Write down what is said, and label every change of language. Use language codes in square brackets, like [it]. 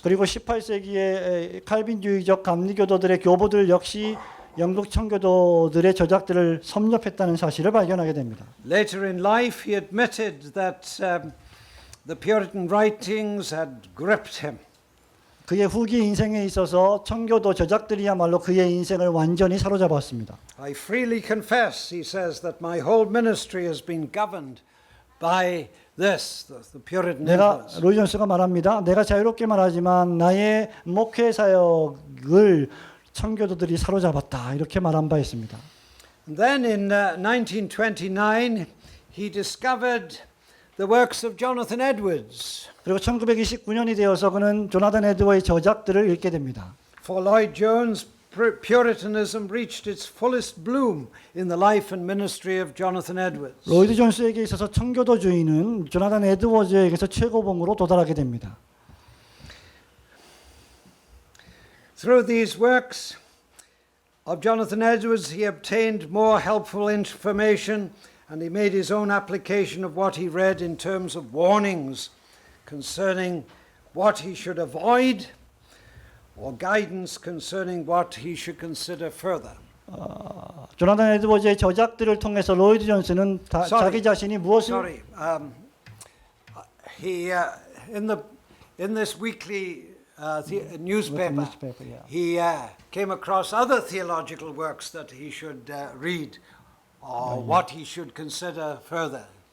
[ko] 그리고 18세기의 칼빈주의적 감리교도들의 교부들 역시 영국 청교도들의 저작들을 섭렵했다는 사실을 발견하게 됩니다. [en] Later in life, he admitted that the Puritan writings had gripped him. [ko] 그의 후기 인생에 있어서 청교도 저작들이야말로 그의 인생을 완전히 사로잡았습니다. [en] I freely confess, he says, that my whole ministry has been governed by this, the Puritan [ko] 내가 [en] influence. [ko] 로이 존스가 말합니다. 내가 자유롭게 말하지만 나의 목회 사역을 청교도들이 사로잡았다 이렇게 말한 바 있습니다. [en] And then in 1929, he discovered the works of Jonathan Edwards. [ko] 그리고 1929년이 되어서 그는 조나단 에드워의 저작들을 읽게 됩니다. [en] For Lloyd Jones, Puritanism reached its fullest bloom in the life and ministry of Jonathan Edwards. [ko] 로이드 존스에게 있어서 청교도주의는 조나단 에드워즈에게서 최고봉으로 도달하게 됩니다. [en] Through these works of Jonathan Edwards, he obtained more helpful information and he made his own application of what he read in terms of warnings concerning what he should avoid or guidance concerning what he should consider further. [ko] 조나단 에드워즈의 저작들을 통해서 로이드 존스는 자기 자신이 무엇을 [en] he in this weekly newspaper, he came across other theological works that he should read or what he should consider further.